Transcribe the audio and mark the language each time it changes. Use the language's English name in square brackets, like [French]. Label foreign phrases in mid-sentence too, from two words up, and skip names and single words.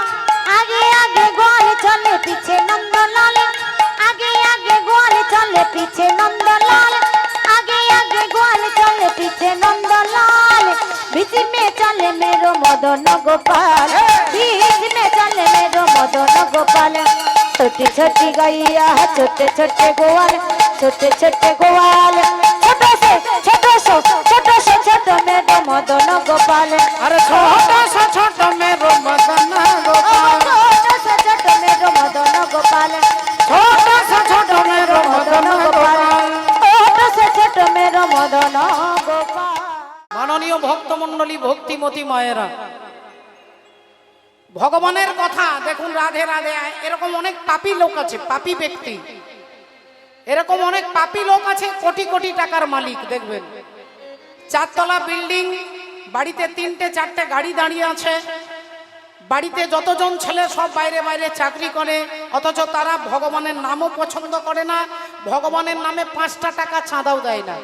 [Hindi] आगे आगे ग्वाल चले पीछे नंदलाल, आगे आगे ग्वाल चले पीछे नंदलाल, आगे आगे ग्वाल चले पीछे नंदलाल। बीच में चले मेरो मदन गोपाल, बीच में चले मेरो मदन गोपाल। छोटी छोटी गैया छोटे छोटे ग्वाल, छोटे छोटे ग्वाल, छोटो से छोटो मेरो मदन गोपाल। अरे छोटो से छोटो मेरो मदन गोपाल, छोटो से छोटो मेरो मदन गोपाल, छोटो से छोटो मेरो मदन गोपाल, छोटो से छोटो मेरो मदन गोपाल। [Bangla] মাননীয় ভক্তমণ্ডলী, ভক্তিমতী মায়েরা, ভগবানের কথা দেখুন, রাধে রাধে। এরকম অনেক পাপী লোক আছে, পাপী ব্যক্তি, এরকম অনেক পাপী লোক আছে কোটি কোটি টাকার মালিক। দেখবেন চারতলা বিল্ডিং, বাড়িতে তিনটে চারটে গাড়ি দাঁড়িয়ে আছে, বাড়িতে যতজন ছেলে সব বাইরে বাইরে চাকরি করে, অথচ তারা ভগবানের নামও পছন্দ করে না, ভগবানের নামে 5টা টাকা চাঁদাও দেয় না।